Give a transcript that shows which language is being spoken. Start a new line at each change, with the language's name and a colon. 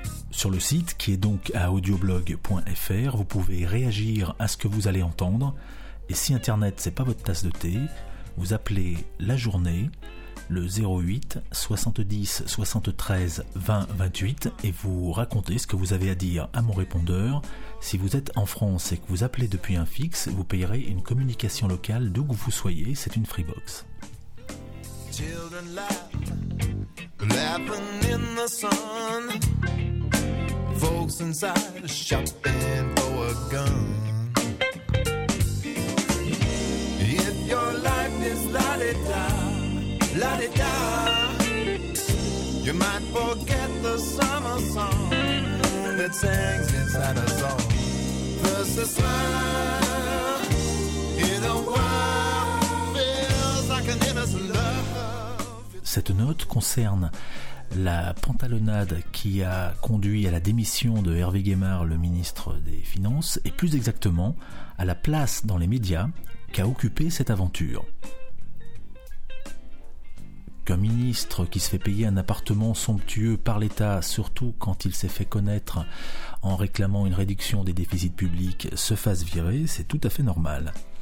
French: Sur le site, qui est donc à audioblog.fr, vous pouvez réagir à ce que vous allez entendre, et si Internet c'est pas votre tasse de thé, vous appelez la journée, le 08 70 73 20 28, et vous racontez ce que vous avez à dire à mon répondeur. Si vous êtes en France et que vous appelez depuis un fixe, vous payerez une communication locale d'où que vous soyez, c'est une free box.
English: Children laugh, laughing in the sun. Folks inside shopping for a gun. If your life is la-di-da, la-di-da, you might forget the summer song that sings inside us all. First a smile, in a while, feels like an innocent love.
French: Cette note concerne la pantalonnade qui a conduit à la démission de Hervé Guémard, le ministre des Finances, et plus exactement à la place dans les médias qu'a occupée cette aventure. Qu'un ministre qui se fait payer un appartement somptueux par l'État, surtout quand il s'est fait connaître en réclamant une réduction des déficits publics, se fasse virer, c'est tout à fait normal.